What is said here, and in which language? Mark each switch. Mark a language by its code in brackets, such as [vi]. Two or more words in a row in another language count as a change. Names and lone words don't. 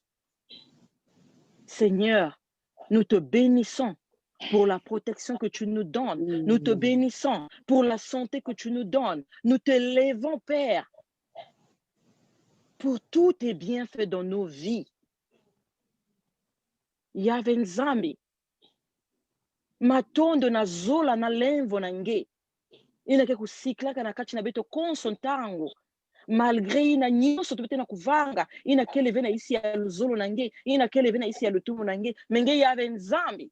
[fr] Seigneur, nous te bénissons pour la protection que tu nous donnes. Nous te bénissons pour la santé que tu nous donnes. Nous te levons, Père, pour tous tes bienfaits dans nos vies. [ktu] Yahweh Nzambi, matondo na zola na lemvo na nge. Ina ke kusiklaka na kati na beto konso ntango. Malgré ina nyonso tupete na kuvanga, ina keleve na isi ya luzolo na nge, ina keleve na isi ya lutumu na nge, menge Yahweh Nzambi.